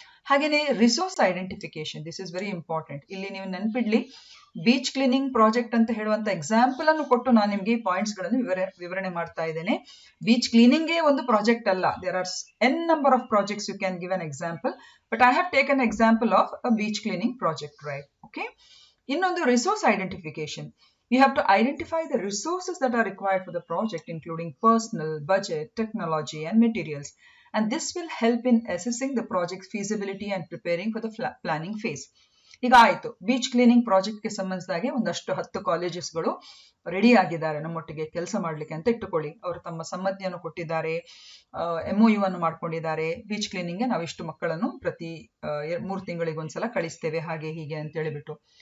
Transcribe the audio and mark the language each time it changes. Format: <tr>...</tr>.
<kn>ಹಾಗೇನೆ resource identification,</kn> <en>This is very important.</en> <kn>ಇಲ್ಲಿ ನೀವು ನೆನ್ಪಿಡ್ಲಿ, ಬೀಚ್ ಕ್ಲೀನಿಂಗ್ ಪ್ರಾಜೆಕ್ಟ್ ಅಂತ ಹೇಳುವಂತ ಎಕ್ಸಾಂಪಲ್ ಅನ್ನು ಕೊಟ್ಟು ನಾನು ನಿಮ್ಗೆ ಪಾಯಿಂಟ್ಸ್ ಗಳನ್ನು ವಿವರಣೆ ಮಾಡ್ತಾ ಇದ್ದೇನೆ. ಬೀಚ್ ಕ್ಲೀನಿಂಗ್ ಒಂದು ಪ್ರಾಜೆಕ್ಟ್ ಅಲ್ಲ,</kn> <en>There are n number of projects, you can give an example, but I have taken example of a beach cleaning project, right?</en> <kn>Okay. ಇನ್ನೊಂದು resource identification.</kn> <en>You have to identify the resources that are required for the project, including personnel, budget, technology, and materials. And this will help in assessing the project's feasibility and preparing for the planning phase.</en> <kn>ಈಗ ಆಯ್ತು, beach cleaning ಪ್ರಾಜೆಕ್ಟ್ಗೆ ಸಂಬಂಧಿಸಿದಾಗೆ ಒಂದಷ್ಟು 10 ಕಾಲೇಜಸ್ಗಳು ready ಆಗಿದ್ದಾರೆ ನಮ್ಮೊಟ್ಟಿಗೆ ಕೆಲಸ ಮಾಡ್ಲಿಕ್ಕೆ ಅಂತ ಇಟ್ಟುಕೊಳ್ಳಿ. ಅವರು ತಮ್ಮ ಸಮ್ಮತಿಯನ್ನು ಕೊಟ್ಟಿದ್ದಾರೆ, MOU ಅನ್ನು ಮಾಡ್ಕೊಂಡಿದ್ದಾರೆ. ಬೀಚ್ ಕ್ಲೀನಿಂಗ್ಗೆ ನಾವು ಇಷ್ಟು ಮಕ್ಕಳನ್ನು ಪ್ರತಿ 3 ತಿಂಗಳಿಗೊಂದ್ಸಲ ಕಳಿಸ್ತೇವೆ, ಹಾಗೆ ಹೀಗೆ ಅಂತ ಹೇಳಿಬಿಟ್ಟು.</kn>